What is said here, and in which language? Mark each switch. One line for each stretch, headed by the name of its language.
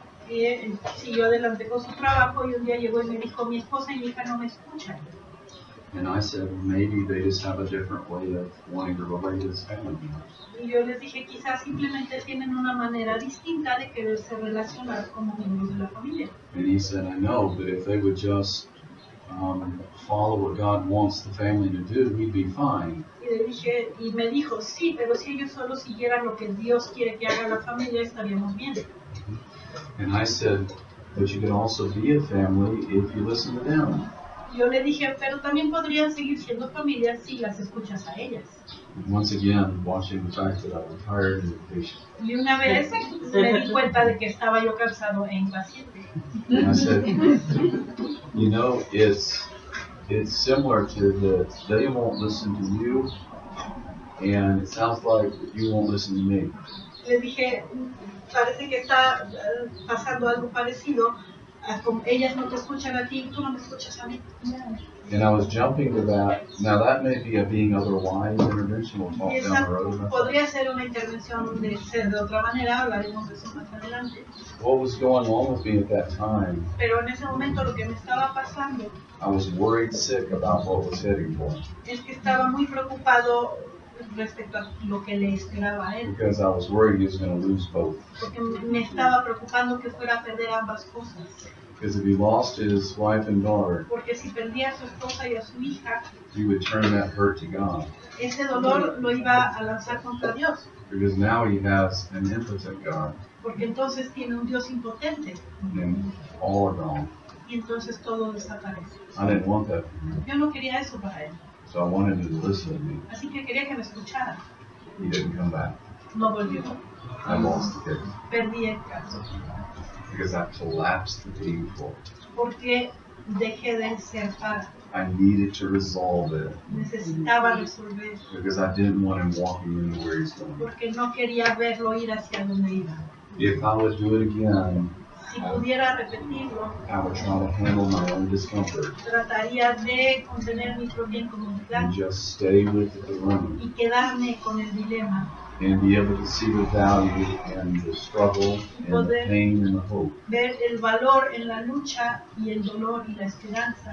Spanish: Y él siguió adelante con su trabajo y un día llegó y me dijo, mi esposa y mi hija no me escuchan.
English: And I said, maybe they just have a different way of wanting to relate as family members.
Spanish: Y yo les dije, quizás simplemente tienen una manera distinta de quererse relacionar como miembros de la familia.
English: And he said, I know, but if they would just follow what God wants the family to do, we'd be fine.
Spanish: Y me dijo, sí, pero si ellos solo siguieran lo que Dios quiere que haga la familia, estaríamos bien.
English: And I said, but you can also be a family if you listen to them.
Spanish: Yo le dije, pero también podrían seguir siendo familias si las escuchas a ellas.
English: And once again, watching the fact that I was tired and impatient.
Spanish: Y una vez me di cuenta de que estaba yo cansado e impaciente.
English: And I said, you know, it's similar to that they won't listen to you, and it sounds like you won't listen to me.
Spanish: Le dije, parece que está pasando algo parecido. Como ellas no te escuchan a ti, tú no me escuchas a mí.
English: And I was jumping to that. Now that may be a being otherwise intervention. We'll talk down the road.
Spanish: Podría ser una intervención de ser de otra manera, hablaremos de eso más adelante.
English: What was going on with me at that time?
Spanish: Pero en ese momento lo que me estaba pasando
English: I was worried sick about what was heading for.
Spanish: Es que estaba muy preocupado respecto a lo que le esperaba a él.
English: Because I was worried he was going to lose both.
Spanish: Porque me estaba preocupando que fuera a perder ambas cosas.
English: Because if he lost his wife and daughter,
Spanish: porque si perdía a su esposa y a su hija,
English: he would turn that hurt to God.
Spanish: Ese dolor lo iba a lanzar contra Dios.
English: Because now he has an impotent God.
Spanish: Porque entonces tiene un Dios impotente.
English: And all are gone.
Spanish: Y entonces todo desaparece.
English: I didn't want that.
Spanish: Yo no quería eso para él.
English: So I wanted him to listen to me.
Spanish: Así que quería que me escuchara.
English: He didn't come back.
Spanish: No volvió.
English: I lost the case.
Spanish: Perdí el caso.
English: Because I collapsed the being for.
Spanish: Porque dejé de ser para.
English: I needed to resolve it.
Spanish: Necesitaba resolver.
English: Because I didn't want him walking into where he's going.
Spanish: Porque no quería verlo ir hacia donde iba.
English: If I would do it again,
Spanish: si pudiera repetirlo,
English: I would try to handle my own discomfort.
Spanish: Trataría de contener mi propia incomodidad.
English: And just stay with the dilemma.
Spanish: Y quedarme con el dilema.
English: And be able to see the value and the struggle and the pain and the hope.
Spanish: Ver el valor en la lucha y el dolor y la esperanza.